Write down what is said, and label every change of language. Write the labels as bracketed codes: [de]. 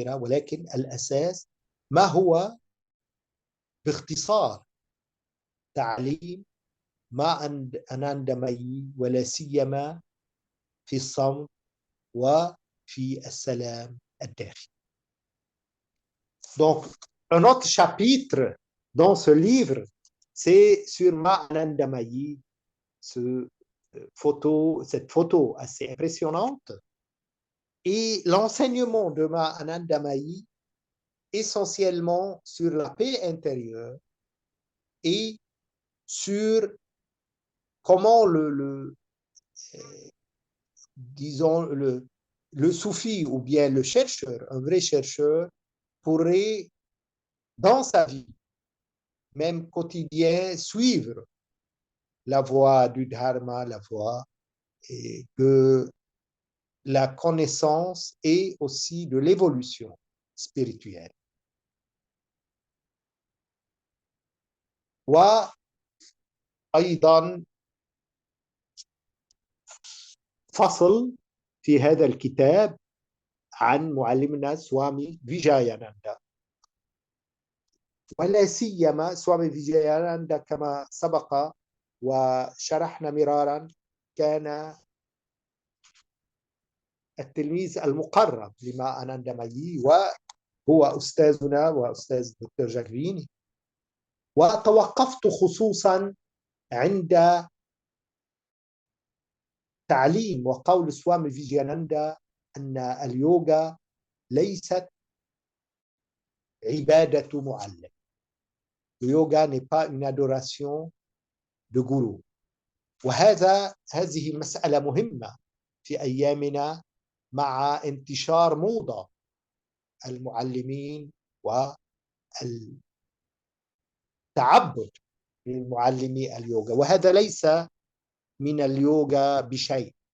[ar] ولكن الأساس ما هو باختصار تعليم ما أنندميي ولا سيما في الصمت وفي السلام الداخلي. [fr] Donc, un autre chapitre dans ce livre, c'est sur Ma Anandamayi, cette photo assez impressionnante, et l'enseignement de Ma Anandamayi essentiellement sur la paix intérieure et sur comment disons, le soufi ou bien le chercheur, un vrai chercheur, pourrait, dans sa vie, même quotidienne, suivre la voie du dharma, la voie de la connaissance et aussi de l'évolution spirituelle. [ar] وأيضا فصل في هذا الكتاب عن معلمنا سوامي فيجاياناندا، ولا سيما سوامي فيجاياناندا كما سبق وشرحنا مرارا كان التلميذ المقرب لما أنندميي، وهو أستاذنا وأستاذ الدكتور جاكفيني. وتوقفت خصوصا عند تعليم وقول سوامي فيجياناندا أن اليوغا ليست عبادة معلم. [fr] اليوغا n'est pas une adoration de gourou. [ar] هذه مسألة مهمة في أيامنا مع انتشار موضة المعلمين والتعبد من معلمي اليوغا، وهذا ليس من اليوغا بشيء.